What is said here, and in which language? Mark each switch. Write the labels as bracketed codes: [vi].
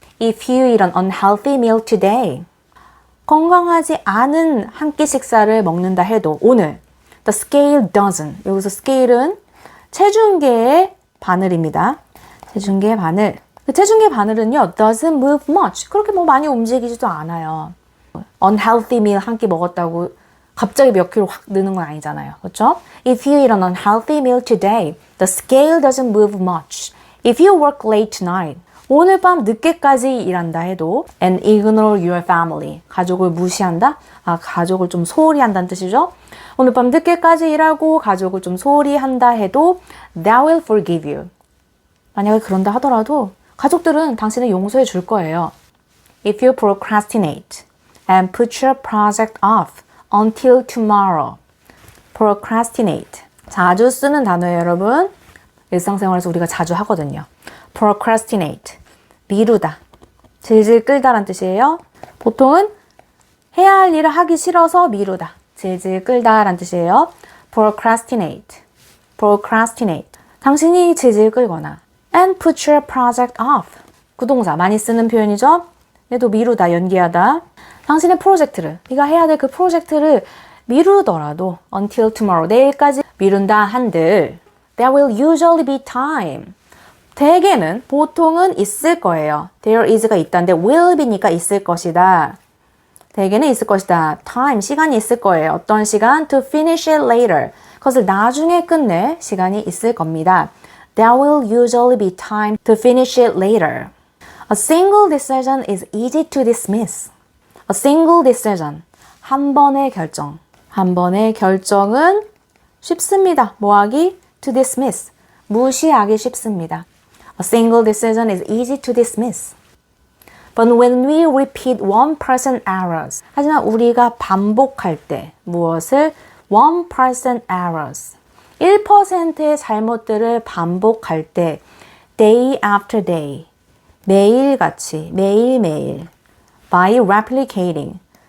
[en] If you eat an unhealthy meal today, [ko] 건강하지 않은 한 끼 식사를 먹는다 해도 오늘 [en] the scale doesn't, [ko] 여기서 scale은 체중계의 바늘입니다. 체중계의 바늘. 그 체중계의 바늘은요, [en] doesn't move much. [ko] 그렇게 뭐 많이 움직이지도 않아요. unhealthy meal 한 끼 먹었다고 갑자기 몇 킬로 확 느는 건 아니잖아요. 그렇죠? [en] If you eat an unhealthy meal today, the scale doesn't move much. If you work late tonight, [ko] 오늘 밤 늦게까지 일한다 해도 [en] and ignore your family, [ko] 가족을 무시한다? 가족을 좀 소홀히 한다는 뜻이죠. 오늘 밤 늦게까지 일하고 가족을 좀 소홀히 한다 해도 [en] they will forgive you. [ko] 만약에 그런다 하더라도 가족들은 당신을 용서해 줄 거예요. [en] If you procrastinate and put your project off until tomorrow. procrastinate. [ko] 자주 쓰는 단어예요, 여러분. 일상생활에서 우리가 자주 하거든요. procrastinate. 미루다. 질질 끌다란 뜻이에요. 보통은 해야 할 일을 하기 싫어서 미루다. 질질 끌다란 뜻이에요. procrastinate. procrastinate. 당신이 질질 끌거나 [en] and put your project off. [ko] 구동사 많이 쓰는 표현이죠. 얘도 미루다, 연기하다. 당신의 프로젝트를, 네가 해야 될 그 프로젝트를 미루더라도 [en] until tomorrow, [ko] 내일까지 미룬다 한들 [en] there will usually be time. [ko] 대개는, 보통은 있을 거예요. there is가 있다는데 will be니까 있을 것이다. 대개는 있을 것이다. time, 시간이 있을 거예요. 어떤 시간? [en] to finish it later. [ko] 그것을 나중에 끝낼 시간이 있을 겁니다. [en] There will usually be time to finish it later. A single decision is easy to dismiss. A single decision. 한 번의 결정. [ko] 한 번의 결정은 쉽습니다. 뭐하기? [en] To dismiss. [ko] 무시하기 쉽습니다. [en] A single decision is easy to dismiss. But when we repeat 1% errors. [ko] 하지만 우리가 반복할 때 무엇을? [en] 1% errors. [ko] 1%의 잘못들을 반복할 때 [en] day after day. [ko] 매일같이, 매일매일. [en] by replicating.